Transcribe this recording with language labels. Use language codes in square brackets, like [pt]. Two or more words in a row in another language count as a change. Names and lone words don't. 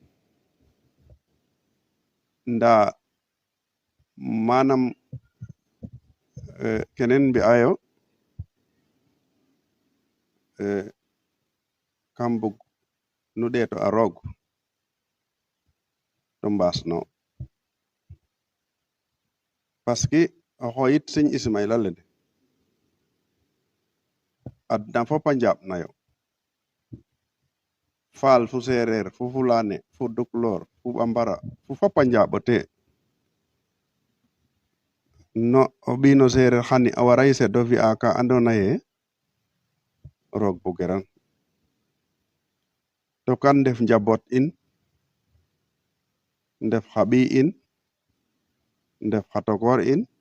[srr] nda manam kenen mbi'ayo kam bug nu ɗeeto a roog to mbaasno parce que o xoyit Serigne Ismaila lene adna fop a njaɓnayo faal fu sereer fu fulane fu duklor fu bambara fu fop a njaɓote no o ɓiino sereer xani a wara sedo fi'a ka andona ye roog bugiran to kan ndef njabot in ndef xa ɓiy in ndef xa tokor in